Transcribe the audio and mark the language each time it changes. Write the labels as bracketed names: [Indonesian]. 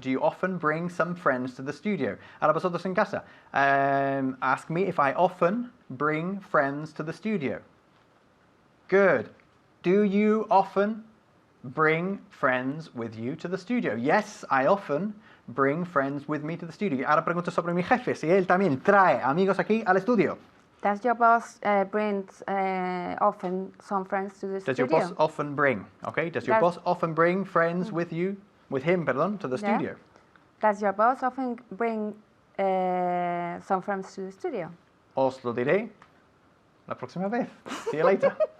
[English] Do you often bring some friends to the studio? [Spanish] Ahora vosotros en casa. [English] Ask me if I often bring friends to the studio. Good. Do you often bring friends with you to the studio? Yes, I often bring friends with me to the studio. [Spanish] Ahora pregunto sobre mi jefe, si él también trae amigos aquí al estudio. [English] Does your boss bring often some friends to the Does studio? your boss often bring? Okay. Does your boss often bring friends with him, to the studio? Does your boss often bring some friends to the studio? [Spanish] Os lo diré la próxima vez. [English] See you later.